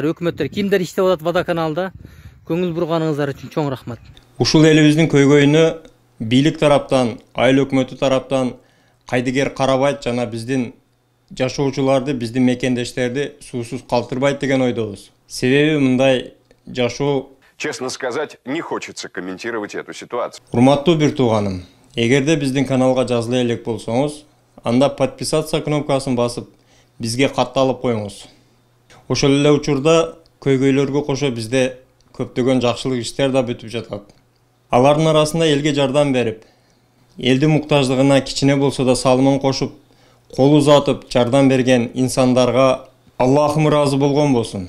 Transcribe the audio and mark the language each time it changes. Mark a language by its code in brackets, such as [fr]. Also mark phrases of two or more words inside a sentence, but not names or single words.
[ky] Өкмөттөр кимдер иштеп атат водоканалда, көңүл бурганыңыздар үчүн чоң рахмат. Ушул элибиздин көйгөйүнө бийлик тараптан, айыл өкмөтү тараптан кайдыгер карабайт жана биздин жашоочуларды, биздин мекендештерди суусуз калтырбайт деген ойдобуз. Себеби мындай жашоо, [ru] честно сказать, не хочется комментировать эту ситуацию. [ky] Урматтуу бир тууганым, эгерде биздин каналга жазыла элек болсоңуз, анда подписаться кнопкасын басып, бизге катталып коюңуз. Ошол эле учурда көйгөйлөргө кошо бизде көптөгөн жакшылык иштер да бүтүп жатат. Алардын арасында элге жардам берип, Элдин муктаждыгына кичине болсо да салымын кошуп, кол узатып жардам берген инсандарга Аллахым ыраазы болгон болсун.